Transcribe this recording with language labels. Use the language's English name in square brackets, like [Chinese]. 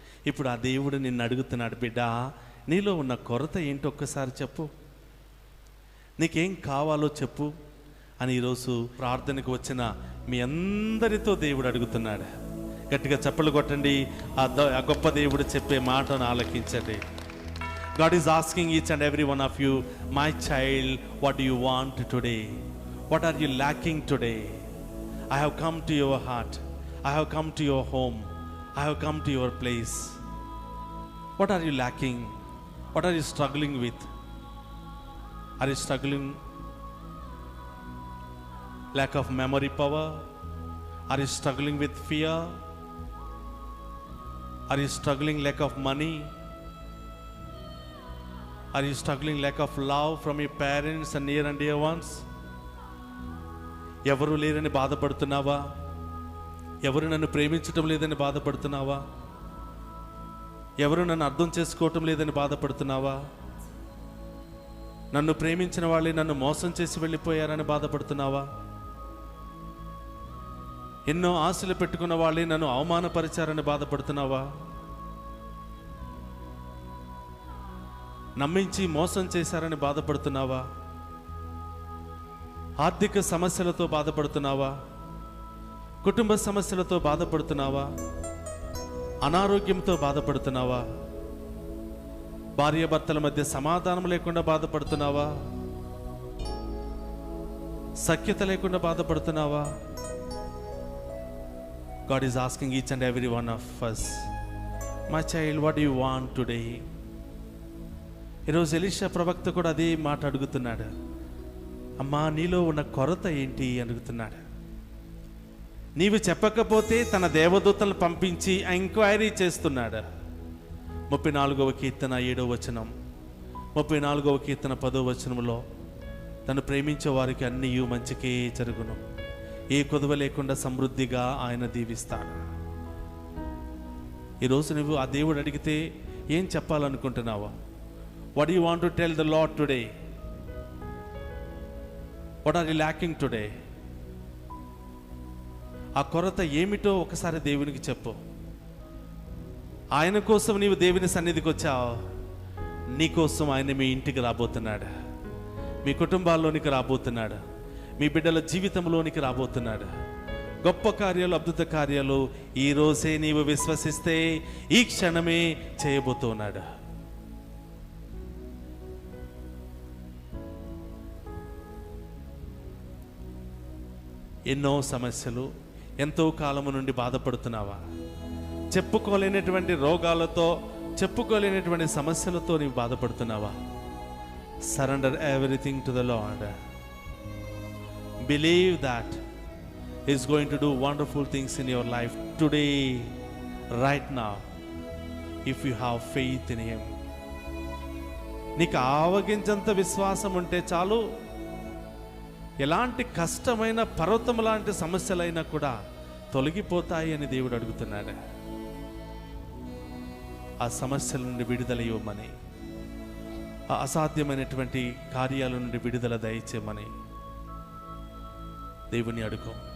[Telugu] ఇప్పుడు ఆ దేవుడు నిన్ను అడుగుతున్నాడు, బిడ్డ నీలో ఉన్న కొరత ఏంటో ఒక్కసారి చెప్పు, నీకేం కావాలో చెప్పు అని ఈరోజు ప్రార్థనకు వచ్చిన మీ అందరితో దేవుడు అడుగుతున్నాడు. గట్టిగా చప్పలు కొట్టండి, ఆ గొప్ప దేవుడు చెప్పే మాటను ఆలకించండి. [English] God is asking each and every one of you, my child, what do you want today? What are you lacking today? I have come to your heart. I have come to your home. I have come to your place. What are you lacking? What are you struggling with? Are you struggling lack of memory power? Are you struggling with fear? Are you struggling lack of money? Are you struggling lack of love from your parents and near and dear ones? [Telugu] ఎవరు లేరని బాధపడుతున్నావా? ఎవరు నన్ను ప్రేమించటం లేదని బాధపడుతున్నావా? ఎవరు నన్ను అర్థం చేసుకోవటం లేదని బాధపడుతున్నావా? నన్ను ప్రేమించిన వాళ్ళే నన్ను మోసం చేసి వెళ్ళిపోయారని బాధపడుతున్నావా? ఎన్నో ఆశలు పెట్టుకున్న వాళ్ళే నన్ను అవమానపరిచారని బాధపడుతున్నావా? నమ్మించి మోసం చేశారని బాధపడుతున్నావా? ఆర్థిక సమస్యలతో బాధపడుతున్నావా? కుటుంబ సమస్యలతో బాధపడుతున్నావా? అనారోగ్యంతో బాధపడుతున్నావా? భార్యాభర్తల మధ్య సమాధానం లేకుండా బాధపడుతున్నావా? సఖ్యత లేకుండా బాధపడుతున్నావా? [English] God is asking each and every one of us, my child, what do you want today? [Telugu] ఈరోజు ఎలీషా ప్రవక్త కూడా అదే మాట అడుగుతున్నాడు. అమ్మా నీలో ఉన్న కొరత ఏంటి అడుగుతున్నాడు. నీవు చెప్పకపోతే తన దేవదూతలను పంపించి ఎంక్వైరీ చేస్తున్నాడు. 34వ కీర్తన 7వ వచనం, 34వ కీర్తన 10వ వచనంలో తను ప్రేమించే వారికి అన్నీ మంచికే జరుగును, ఏ కొదువ లేకుండా సమృద్ధిగా ఆయన దీవిస్తాడు. ఈరోజు నువ్వు ఆ దేవుడు అడిగితే ఏం చెప్పాలనుకుంటున్నావా? [English] What do you want to tell the Lord today? What are you lacking today? [Telugu] ఆ కొరత ఏమిటో ఒకసారి దేవునికి చెప్పు. ఆయన కోసం నీవు దేవుని సన్నిధికి వచ్చావు, నీ కోసం ఆయన మీ ఇంటికి రాబోతున్నాడు, మీ కుటుంబాల్లోనికి రాబోతున్నాడు, మీ బిడ్డల జీవితంలోనికి రాబోతున్నాడు. గొప్ప కార్యాలు, అద్భుత కార్యాలు ఈ రోజే నీవు విశ్వసిస్తే ఈ క్షణమే చేయబోతున్నాడు. ఎన్నో సమస్యలు, ఎంతో కాలము నుండి బాధపడుతున్నావా? చెప్పుకోలేనటువంటి రోగాలతో, చెప్పుకోలేనటువంటి సమస్యలతో నీవు బాధపడుతున్నావా? [English] Surrender everything to the Lord. Believe that He is going to do wonderful things in your life today, right now, if you have faith in Him. [Telugu] నీకు ఆవగించంత విశ్వాసం ఉంటే చాలు, ఎలాంటి కష్టమైన పర్వతం లాంటి సమస్యలైనా కూడా తొలగిపోతాయి అని దేవుడు అడుగుతున్నాడు. ఆ సమస్యల నుండి విడుదల ఇవ్వమని, ఆ అసాధ్యమైనటువంటి కార్యాల నుండి విడుదల దయచేయమని దేవుని అడుగు.